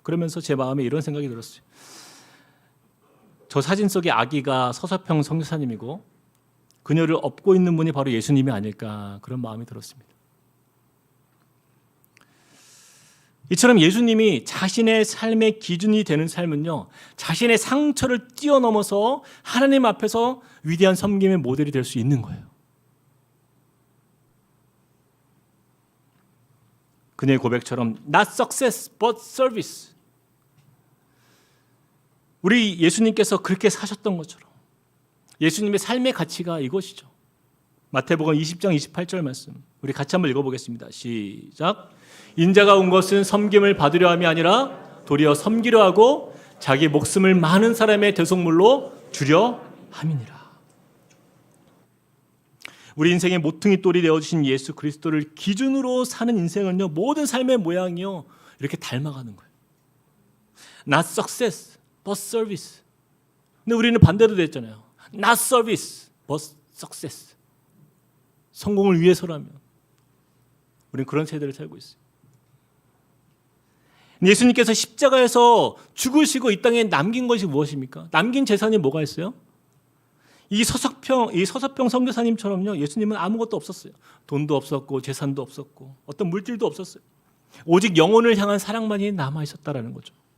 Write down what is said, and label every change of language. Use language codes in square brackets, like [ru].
[ko] 그러면서 제 마음에 이런 생각이 들었어요. 저 사진 속의 아기가 서서평 선교사님이고 그녀를 업고 있는 분이 바로 예수님이 아닐까, 그런 마음이 들었습니다. 이처럼 예수님이 자신의 삶의 기준이 되는 삶은요, 자신의 상처를 뛰어넘어서 하나님 앞에서 위대한 섬김의 모델이 될 수 있는 거예요. 그녀의 고백처럼 [en] not success but service. [ko] 우리 예수님께서 그렇게 사셨던 것처럼 예수님의 삶의 가치가 이것이죠. 마태복음 20장 28절 말씀 우리 같이 한번 읽어보겠습니다. 시작. 인자가 온 것은 섬김을 받으려 함이 아니라 도리어 섬기려 하고 자기 목숨을 많은 사람의 대속물로 주려 함이니라. 우리 인생의 모퉁이 돌이 되어주신 예수 그리스도를 기준으로 사는 인생은요, 모든 삶의 모양이요, 이렇게 닮아가는 거예요. [en] Not success, but service. [ko] 근데 우리는 반대로 됐잖아요. [en] Not service, but success. [ko] 성공을 위해서라면. 우리는 그런 세대를 살고 있어요. 예수님께서 십자가에서 죽으시고 이 땅에 남긴 것이 무엇입니까? 남긴 재산이 뭐가 있어요? 이 서서평 선교사님처럼요, 예수님은 아무것도 없었어요. 돈도 없었고 재산도 없었고 어떤 물질도 없었어요. 오직 영혼을 향한 사랑만이 남아 있었다라는 거죠.